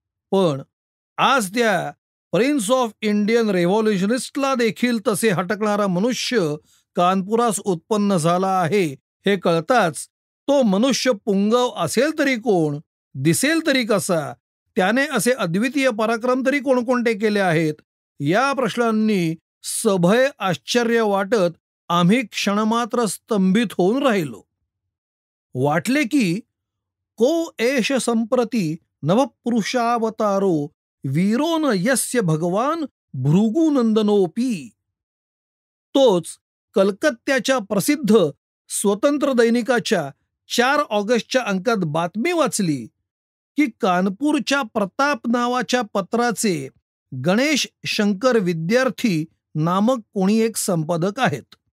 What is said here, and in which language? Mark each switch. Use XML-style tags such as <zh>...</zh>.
<mr>पण आज त्या प्रिन्स ऑफ इंडियन रेव्होल्युशनिस्टला देखील तसे हटकणारा मनुष्य कानपुरास उत्पन्न झाला आहे हे कळताच तो मनुष्य पुंगव असेल तरी कोण, दिसेल तरी कसा, त्याने असे अद्वितीय पराक्रम तरी कोणकोणते केले आहेत, या प्रश्नांनी सभय आश्चर्य वाटत आम्ही क्षणमात्र स्तंभित होऊन राहिलो. वाटले की</mr> <sa>को एष संप्रती नवपुरुषावतारो वीरो न यस्य भगवान भृगुनंदनोपी.</sa> <mr>तोच कलकत्त्याच्या प्रसिद्ध स्वतंत्र दैनिकाच्या 4 ऑगस्टच्या अंकात बातमी वाचली की कानपूरच्या प्रताप नावाच्या पत्राचे गणेश शंकर विद्यार्थी नामक कोणी एक संपादक आहेत.</mr>